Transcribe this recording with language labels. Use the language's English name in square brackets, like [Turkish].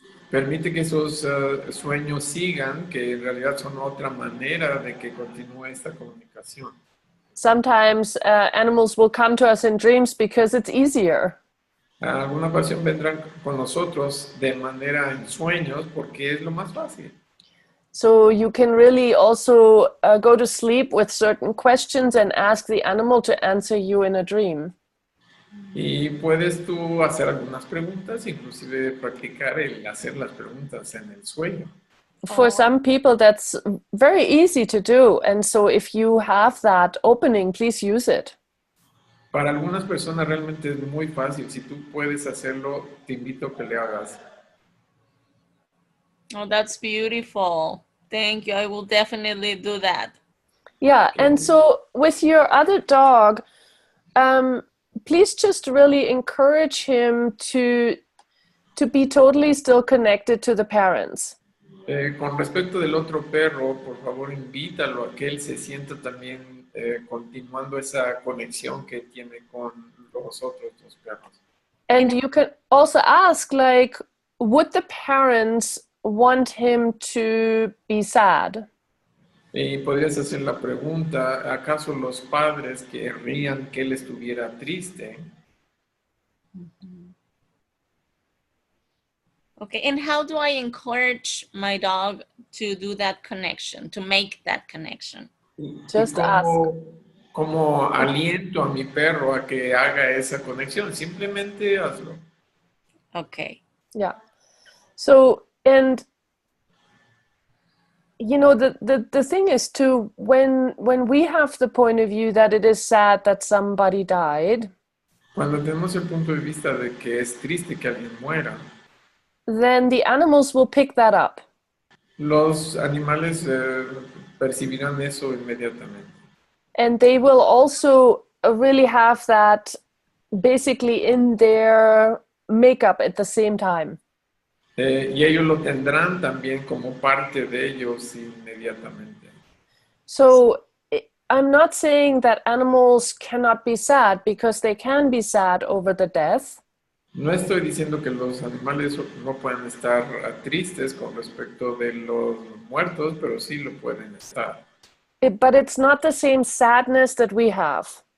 [Spanish] Permite que esos sueños sigan, que en realidad son otra manera de que continúe esta comunicación. [English] Sometimes animals will come to us in dreams because it's easier. [Spanish] Alguna ocasión vendrán con nosotros de manera en sueños porque es lo más fácil. [English] So you can really also go to sleep with certain questions and ask the animal to answer you in a dream. [Spanish] Y puedes tú hacer algunas preguntas, inclusive practicar el hacer las preguntas en el sueño. [English] For some people, that's very easy to do. And so if you have that opening, please use it. [Spanish] Para algunas personas realmente es muy fácil. Si tú puedes hacerlo, te invito a que le hagas. [English] Oh, that's beautiful. Thank you. I will definitely do that. Yeah, and so with your other dog, please just really encourage him to be totally still connected to the parents. [Spanish] Con respecto del otro perro, por favor invítalo a que él se sienta también continuando esa conexión que tiene con los otros dos perros. [English] And you can also ask, like, would the parents want him to be sad? [Spanish] Y podrías hacer la pregunta, ¿acaso los padres querrían que él estuviera triste? [English] Okay, and how do I encourage my dog to do that connection, to make that connection? Just ask. [Spanish] ¿Cómo aliento a mi perro a que haga esa conexión? Simplemente hazlo. [English] Okay. Yeah. So, and you know, the thing is too, when we have the point of view that it is sad that somebody died, [Spanish] Cuando tenemos el punto de vista de que es triste que alguien muera, [English] then the animals will pick that up. [Spanish] los animales percibirán eso inmediatamente. [English] And they will also really have that basically in their makeup at the same time. [Spanish] Y ellos lo tendrán también como parte de ellos inmediatamente. [English] So I'm not saying that animals cannot be sad, because they can be sad over the death. [Spanish] No estoy diciendo que los animales no puedan estar tristes con respecto de los muertos, pero sí lo pueden estar. [English] But it's not the same sadness that we have.